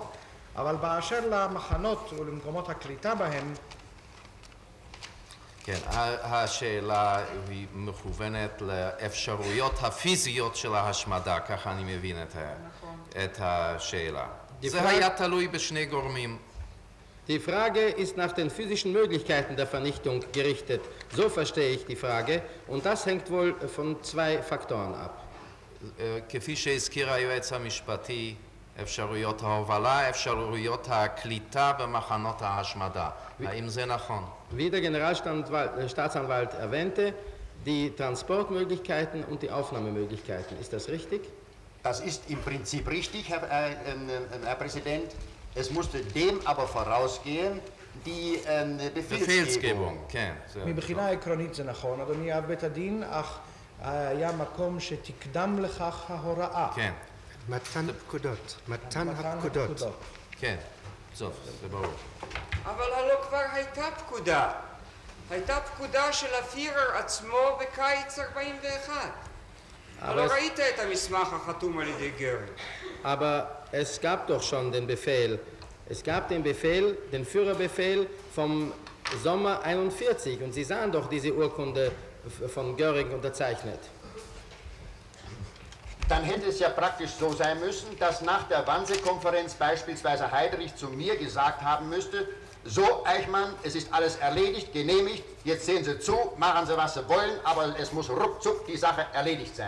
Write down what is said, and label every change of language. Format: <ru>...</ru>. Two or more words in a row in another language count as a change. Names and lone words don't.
<he>אבל באשר למחנות ולמקומות הקליטה בהם, כן, השאלה היא מכוונת לאפשרויות הפיזיות של ההשמדה, ככה אני מבין את השאלה. זה היה תלוי בשני גורמים.</he> <de>Die Frage ist nach den physischen Möglichkeiten der Vernichtung gerichtet. So verstehe ich die Frage. Und das hängt wohl von zwei Faktoren ab.</de> <he>כפי שהזכיר היועץ המשפטי, אפשרויות ההובלה, אפשרויות הקליטה במחנות ההשמדה. האם זה נכון?</he> <de>Wie der Generalstaatsanwalt erwähnte, die Transportmöglichkeiten und die Aufnahmemöglichkeiten. Ist das richtig? Das ist im Prinzip richtig, Herr Präsident. Es musste dem aber vorausgehen, die Befehlsgebung.</de> <he>כן. מבחינה עקרונית זה נכון, אדוני אב בית הדין, אך היה מקום שתקדם לכך ההוראה. כן. מתן הפקודות. כן, טוב, זה ברור. אבל הלא כבר הייתה פקודה. הייתה פקודה של הפירר עצמו בקיץ 41. הלא ראית את המסמך החתום על ידי גרינג.</he> <de>Aber es gab doch schon den Befehl. Es gab den Befehl, den Führerbefehl vom Sommer 41. Und Sie sahen doch diese Urkunde von Göring unterzeichnet. Dann hätte es ja praktisch so sein müssen, dass nach der Wannsee-Konferenz beispielsweise Heydrich zu mir gesagt haben müsste, so Eichmann, es ist alles erledigt, genehmigt, jetzt sehen Sie zu, machen Sie, was Sie wollen, aber es muss ruckzuck die Sache erledigt sein.</de>